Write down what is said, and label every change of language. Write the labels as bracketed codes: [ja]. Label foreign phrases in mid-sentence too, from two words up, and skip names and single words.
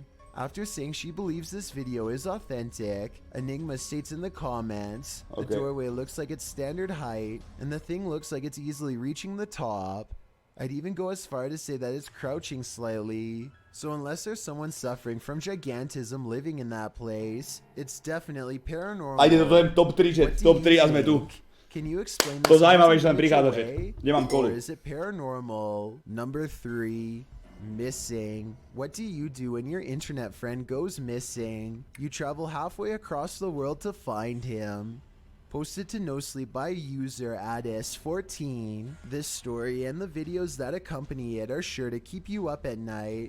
[en] After saying she believes this video is authentic, Enigma states in the comments, the doorway looks like it's standard height, and the thing looks like it's easily reaching the top. I'd even go as far to say that it's crouching slightly. So unless there's someone suffering from gigantism living in that place, it's definitely paranormal. [sk] Ajde, toto je top 3, že top 3 a sme tu. [en] Can you explain [sk] To [en] this [sk] zaujímavé, že tam prichádza, že nemám [en] or [sk] kolu. [en] is it paranormal? Number 3, missing. What do you do when your internet friend goes missing? You travel halfway across the world to find him. Posted to No Sleep by user Addis14. This story and the videos that accompany it are sure to keep you up at night.